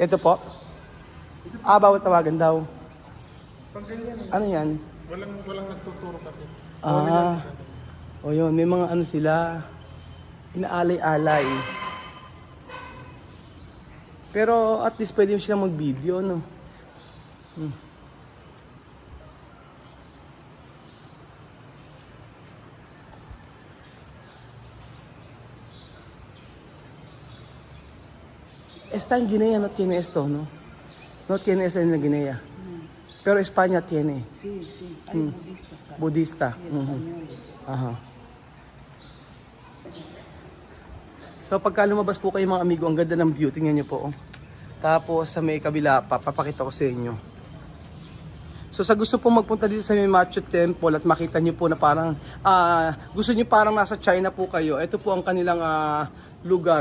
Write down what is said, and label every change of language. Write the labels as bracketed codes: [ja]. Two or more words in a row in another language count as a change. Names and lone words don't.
[tl] Ito po? Bawal tawagan daw. Pag ganyan, Ano yan? walang nagtuturo kasi. O yun, may mga ano sila, inaalay-alay. Pero [en] at least [tl] pwede mo silang mag-video, no? [es] Está en Guinea, no tiene esto, ¿no? No tiene eso en la Guinea. Pero España tiene. Sí, sí. Hay budistas. ¿sabes? Budista. Sí, españoles. Aha. [tl] So pagka lumabas po kayo mga amigo, ang ganda ng view, tingnan nyo po. Oh. Tapos sa may kabila pa, papakita ko sa inyo. So sa gusto po magpunta dito sa may Machu Temple at makita nyo po na parang, gusto nyo parang nasa China po kayo, ito po ang kanilang lugar.